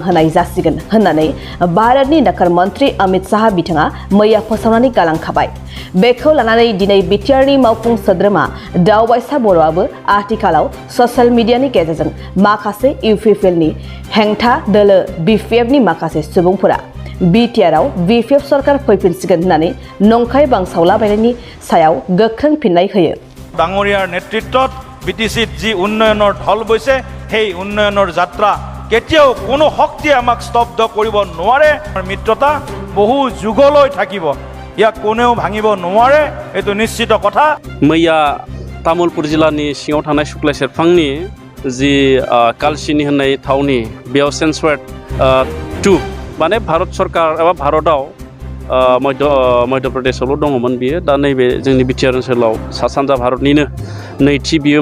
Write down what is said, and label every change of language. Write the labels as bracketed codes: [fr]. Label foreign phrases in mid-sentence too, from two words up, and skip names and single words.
[brx] होनाय जासिगोन होननानै भारतनि नोकर मन्त्रि अमित शाह बिथाङा मैया फोसावनानै गालांखाबाय बेखौ लानानै दिनै बिटिआरनि मावफुं सोद्रोमा दावबायसा बर'आबो आथिखालाव [en] social media [brx] गेजेरजों माखासे इउपिपिएलनि हेंथा दोलो Bpfनि माखासे सुबुंफोरा बिटिआरआव Bpf सरकार फैफिनसिगोन होननानै नंखाय बांसावलाबायनायनि सायाव गोख्रों फिननाय होयो [as] ডাঙৰীয়াৰ নেতৃত্বত বিটিচিত জী उन्नयনৰ ঢল বৈছে সেই উন্নয়নৰ যাত্ৰা কেতিয়াও কোনো শক্তিয়ে আমাক স্তব্ধ কৰিব নোৱাৰে মিত্ৰতা বহু যুগলৈ থাকিব ইয়াক কোনেও ভাঙিব নোৱাৰে এটো নিশ্চিত কথা [brx] मैया तामुलपुर जिल्लानि सिङाव थानाय सुक्लाय सेरफांनि जि कालसिनि होननाय थावनि बेयाव सेन्सर्ड 2 माने भारत सरकार एबा भारतआव मध्य प्रदेशआवल' दङमोन बियो दा नैबे जोंनि बिटिआर ओनसोलाव सा सानजा भारतनिनो नैथि बियो